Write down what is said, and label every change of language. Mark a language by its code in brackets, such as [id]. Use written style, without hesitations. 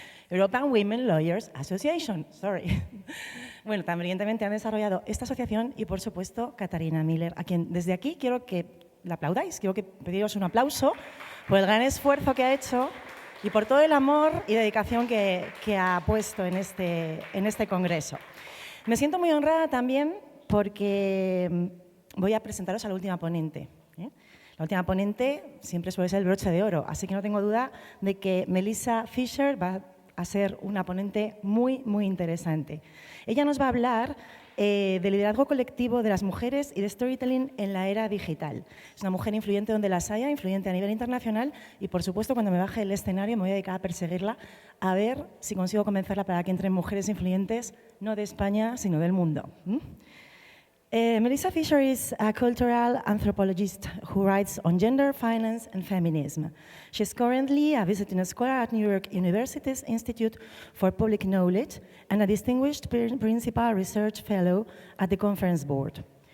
[en] European Women Lawyers Association. Sorry. [es] Bueno, tan brillantemente han desarrollado esta asociación y, por supuesto, Catarina Miller, a quien desde aquí quiero que la aplaudáis. Quiero que pediros un aplauso por el gran esfuerzo que ha hecho y por todo el amor y dedicación que ha puesto en este congreso. Me siento muy honrada también porque voy a presentaros a la última ponente. La última ponente siempre suele ser el broche de oro, así que no tengo duda de que Melissa Fisher va a ser una ponente muy, muy interesante. Ella nos va a hablar de liderazgo colectivo de las mujeres y de storytelling en la era digital. Es una mujer influyente donde las haya, influyente a nivel internacional y, por supuesto, cuando me baje del escenario me voy a dedicar a perseguirla, a ver si consigo convencerla para que entren mujeres influyentes, no de España, sino del mundo. [en] Melissa Fisher is a cultural anthropologist who writes on gender, finance, and feminism. She's currently a visiting scholar at New York University's Institute for Public Knowledge and a distinguished principal research fellow at the Conference Board.